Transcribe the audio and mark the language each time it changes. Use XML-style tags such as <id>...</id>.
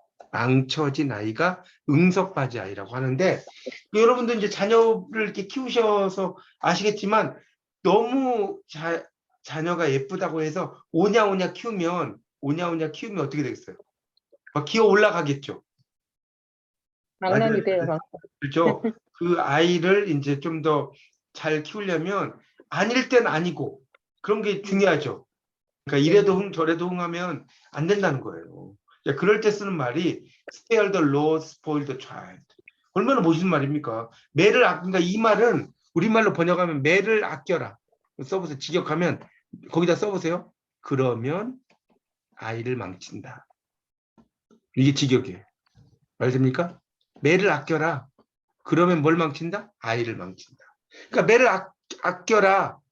<ko>망쳐진 아이가 응석바지 아이라고 하는데 여러분들 이제 자녀를 이렇게 키우셔서 아시겠지만 너무 자녀가 예쁘다고 해서 오냐오냐 키우면 어떻게 되겠어요? 막 기어 올라가겠죠. 장난이 돼요. 그렇죠. 그 아이를 이제 좀 더 잘 키우려면 아닐 땐 아니고 그런 게 중요하죠. 그러니까 이래도 흥 저래도 흥 하면 안 된다는 거예요. 그럴 때 쓰는 말이</ko> <en>spare the rod, spoil the child.</en> <ko>얼마나 멋있는 말입니까? 매를 그러니까 이 말은 우리말로 번역하면 매를 아껴라. 써보세요. 직역하면 거기다 써보세요. 그러면 아이를 망친다. 이게 직역이에요. 말됩니까? 매를 아껴라. 그러면 뭘 망친다? 아이를 망친다. 그러니까 매를 아껴라.</ko>